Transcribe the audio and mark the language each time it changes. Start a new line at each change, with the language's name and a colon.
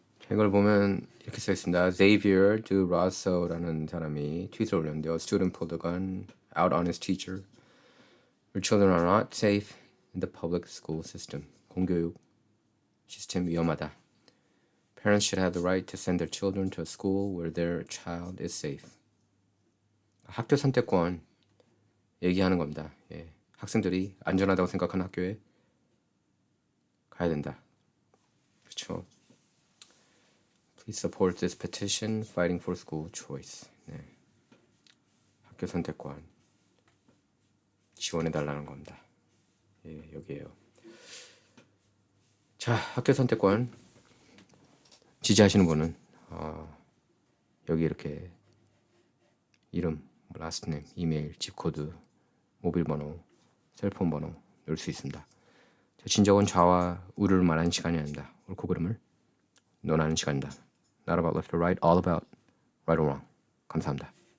Korean: 이걸 보면 이렇게 써 있습니다. Xavier de Rosso라는 사람이 트윗을 올렸는데요.
English: Student pulled a gun out on his teacher. Your children are not safe in the public school system.
Korean: 공교육 시스템 위험하다.
English: Parents should have the right to send their children to a school where their child is safe.
Korean: 학교 선택권 얘기하는 겁니다. 학생들이 안전하다고 생각하는 학교에 가야 된다. 그렇죠.
English: Please support this petition fighting for school choice.
Korean: 학교 선택권 지원해달라는 겁니다. 여기에요. 자, 학교 선택권 지지하시는 분은 여기 이렇게 이름, last name, 이메일, 집코드, 모빌번호, 셀폰번호 넣을 수 있습니다. 진정은 좌와 우를 말하는 시간이 아닙니다. 옳고 그름을 논하는 시간입니다.
English: Not about left or right, all about right or wrong.
Korean: 감사합니다.